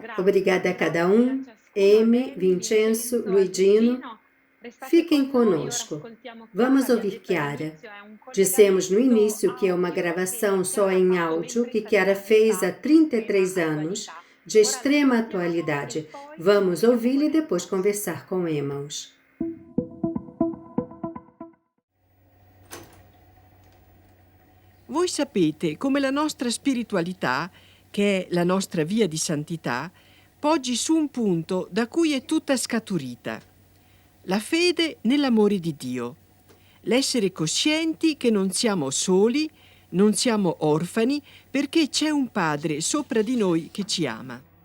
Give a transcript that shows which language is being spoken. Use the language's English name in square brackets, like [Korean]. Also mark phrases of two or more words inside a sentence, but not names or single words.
[Portuguese] Obrigada a cada um. Amy, Vincenzo, Luigino. Fiquem conosco. Vamos ouvir Chiara. Dissemos no início que é uma gravação só em áudio que Chiara fez há 33 anos, de extrema atualidade. Vamos ouvi-la e depois conversar com Emaus. [Italian] Voi sapete come la nostra spiritualità, che è la nostra via di santità, poggi su un punto da cui è tutta scaturita. La fede nell'amore di Dio. L'essere coscienti che non siamo soli, non siamo orfani, perché c'è un Padre sopra di noi che ci ama.